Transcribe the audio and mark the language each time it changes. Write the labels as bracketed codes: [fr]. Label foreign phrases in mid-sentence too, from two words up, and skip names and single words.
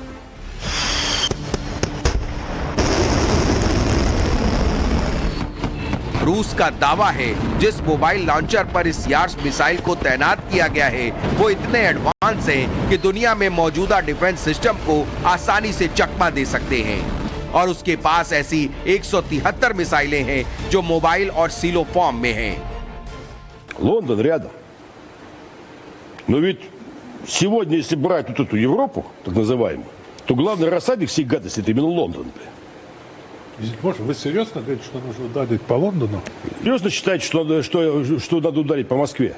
[hi] रूस का दावा है जिस [en] mobile launcher [hi] पर इस यार्ड्स मिसाइल को तैनात किया गया है वो इतने एडवांस हैं कि दुनिया में मौजूदा [en] defense system [hi] को आसानी से चकमा दे सकते हैं। और उसके पास ऐसी 173 मिसाइलें हैं जो मोबाइल और [en] silo form [hi] में हैं। [ru] Лондон рядом. Но ведь сегодня, если брать вот эту Европу, так называемую, то главный рассадник всей гадости – это именно Лондон. Может, вы серьезно говорите, что нужно ударить по Лондону? Серьезно считаете, что надо ударить по Москве?